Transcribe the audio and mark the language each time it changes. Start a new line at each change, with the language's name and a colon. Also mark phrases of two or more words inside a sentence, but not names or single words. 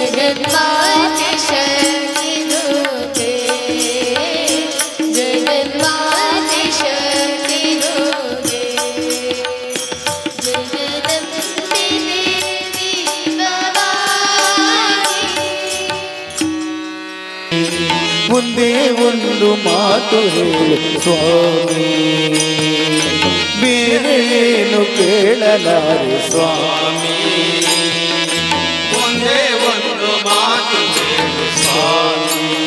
Hindi: जगन्माते शक्ति दोगे जगन्माते शक्ति दोगे जगदम्बे देवी भवानी
Kannada: ಒಂದೇ ಒಂದು ಮಾತು ಹೇಳು ಸ್ವಾಮಿ, ಬೇರೆ ಏನು ಕೇಳಲಾರೆ ಸ್ವಾಮಿ. ಒಂದೇ ಒಂದು ಮಾತು ಹೇಳು ಸ್ವಾಮಿ.